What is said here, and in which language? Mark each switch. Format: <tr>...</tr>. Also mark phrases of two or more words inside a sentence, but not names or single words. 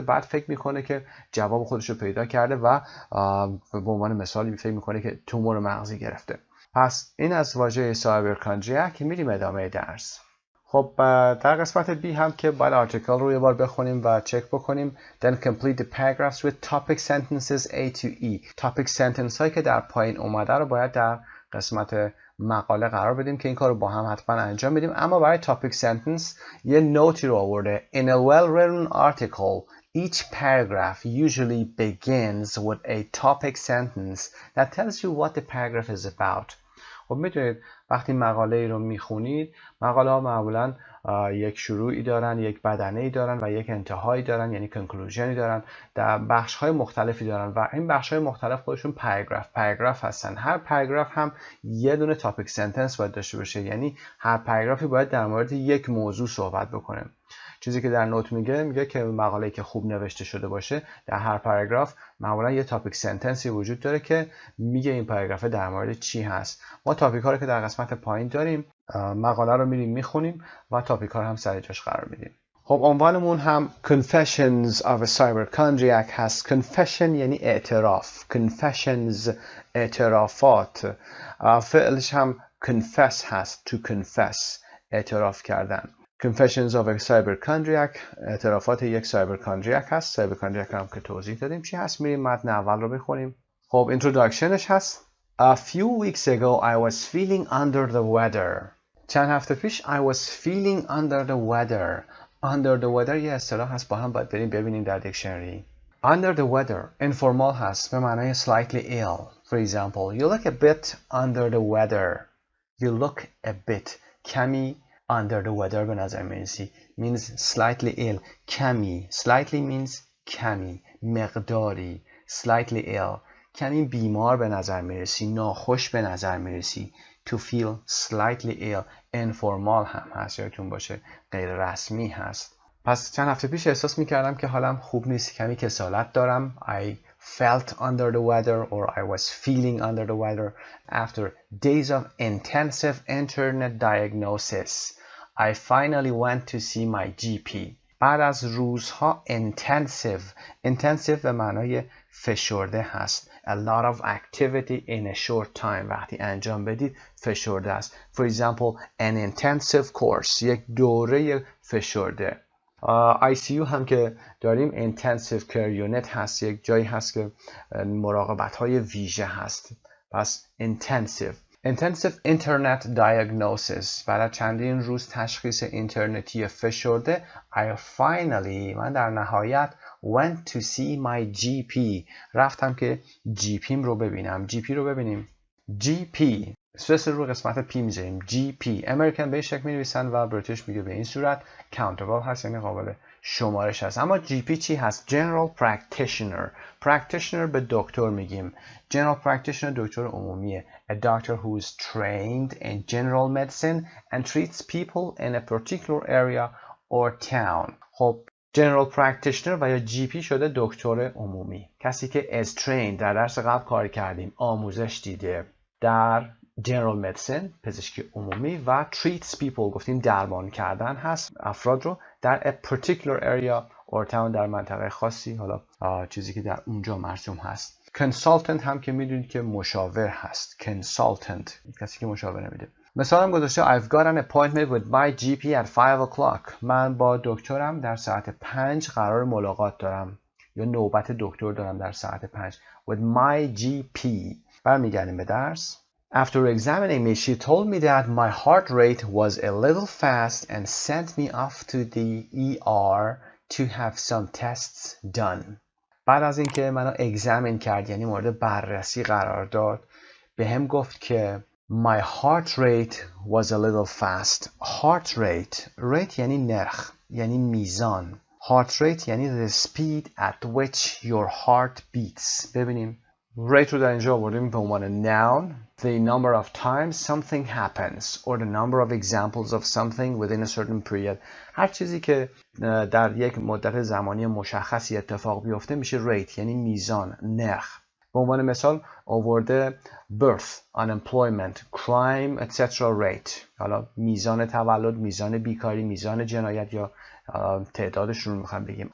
<fa>بعد فکر میکنه که جواب خودش رو پیدا کرده و به عنوان مثال فکر میکنه که تومور مغزی گرفته. پس این از واژه سایبرکاندریاک. میریم ادامه درس. خب در قسمت B هم که باید آرتیکل رو یه بار بخونیم و چک بکنیم.</fa> <en>Then complete the paragraphs with topic sentences A to E. topic sentence</en> <fa>هایی که در پایین اومده رو باید در قسمت مقاله قرار بدیم که این کار رو با هم حتما انجام بدیم. اما برای</fa> <en>topic sentence</en> <fa>یه نوتی رو آورده.</fa> <en>In a well-written article, each paragraph usually begins with a topic sentence that tells you what the paragraph is about.</en> <fa>خب میدونید وقتی مقاله ای رو میخونید مقاله ها معمولا یک شروعی دارن، یک بدنه ای دارن و یک انتهایی دارن، یعنی کنکلوژنی دارن، در بخش های مختلفی دارن و این بخش های مختلف خودشون پاراگراف هستن. هر پاراگراف هم یه دونه</fa> <en>topic sentence</en> <fa>باید داشته باشه، یعنی هر پاراگرافی باید در مورد یک موضوع صحبت بکنه. چیزی که در نوت میگه که مقاله‌ای که خوب نوشته شده باشه در هر پاراگراف معمولا یه</fa> <en>topic sentence</en> <fa>وجود داره که میگه این پاراگراف در مورد چی هست. ما تاپیک ها رو که در قسمت پایین داریم مقاله رو میریم میخونیم و تاپیک ها رو هم سر جاش قرار میدیم. خب عنوانمون هم Confessions of a Cyberchondriac هست. Confession یعنی اعتراف. Confessions اعترافات. فعلش هم confess هست.</fa> <en>To confess</en> <fa>اعتراف کردن. Confessions of a Cyberchondriac اعترافات یک سایبرکاندریاک هست. سایبرکاندریاک هم که توضیح دادیم چی هست. میریم متن اول رو بخونیم. خب اینتروداکشنش هست.</fa> <en>A few weeks ago I was feeling under the weather.</en> <fa>چند هفته پیش</fa> <en>I was feeling under the weather. Under the weather</en> <fa>یه اصطلاح هست با هم باید بریم ببینیم در دیکشنری.</fa> <en>under the weather informal</en> <fa>هست به معنای</fa> <en>slightly ill. For example, you look a bit under the weather. You look a bit. کمی under the weather</en> <fa>به نظر میرسی.</fa> <en>means slightly ill. کمی. slightly means کمی.</en> <fa>مقداری.</fa> <en>slightly ill.</en> <fa>کمی بیمار به نظر میرسی. ناخوش به نظر میرسی.</fa> <en>To feel slightly ill.</en> <fa>informal هم هست. یادتون باشه غیر رسمی هست. پس چند هفته پیش احساس میکردم که حالم خوب نیست. کمی کسالت دارم.</fa> <en>I felt under the weather or I was feeling under the weather after days of intensive internet diagnosis. I finally went to see my GP.</en> <fa>بعد از روزها intensive به معنای فشرده هست.</fa> <en>A lot of activity in a short time.</en> <fa>وقتی انجام بدید فشرده است.</fa> <en>For example, an intensive course.</en> <fa>یک دوره فشرده. ICU هم که داریم</fa> <en>intensive care unit</en> <fa>هست. یک جایی هست که مراقبت های ویژه هست.</fa> <en>پس intensive internet diagnosis.</en> <fa>بعد چندین روز تشخیص اینترنتی فشرده من در نهایت</fa> <en>went to see my GP.</en> <fa>رفتم که GP'م رو ببینم. GP رو ببینیم. GP اسپیس رو قسمت P میذاریم. GP امریکن به این شکل می‌نویسن و بریتیش میگه به این صورت. countable هست یعنی قابل شمارش هست. اما GP چی هست؟</fa> <en>General Practitioner</en> <fa>به دکتر میگیم.</fa> <en>General Practitioner</en> <fa>دکتر عمومیه.</fa> <en>A doctor who is trained in general medicine and treats people in a particular area or town.</en> <fa>خب</fa> <en>General Practitioner</en> <fa>و یا GP شده دکتر عمومی. کسی که</fa> <en>is trained</en> <fa>در درس قبل کار کردیم. آموزش دیده در</fa> <en>General Medicine</en> <fa>پزشکی عمومی و</fa> <en>treats people</en> <fa>گفتیم درمان کردن هست افراد رو در</fa> <en>a particular area or town</en> <fa>در منطقه خاصی. حالا چیزی که در اونجا مرسوم هست. Consultant هم که میدونید که مشاور هست. Consultant کسی که مشاوره میده.</fa> <en>مثلا هم گذاشته I've got an appointment with my GP at 5 o'clock.</en> <fa>من با دکترم در ساعت 5 قرار ملاقات دارم یا نوبت دکتر دارم در ساعت 5</fa> <en>with my GP.</en> <fa>برمیگردیم به درس.</fa> <en>After examining me, she told me that my heart rate was a little fast and sent me off to the ER to have some tests done.</en> <fa>بعد از اینکه منو examine کرد یعنی مورد بررسی قرار داد به هم گفت که</fa> <en>my heart rate was a little fast. Heart rate</en> <fa>یعنی نرخ یعنی میزان.</fa> <en>Heart rate یعنی the speed at which your heart beats.</en> <fa>ببینیم rate رو در اینجا آوردیم به عنوان noun.</fa> <en>The number of times something happens or the number of examples of something within a certain period.</en> <fa>هر چیزی که در یک مدت زمانی مشخصی اتفاق بیفته میشه rate یعنی میزان نرخ.</fa> <en>به عنوان مثال آورده birth, unemployment, crime, etc. rate.</en> <fa>حالا میزان تولد، میزان بیکاری، میزان جنایت یا تعدادشون رو میخوام بگیم.</fa>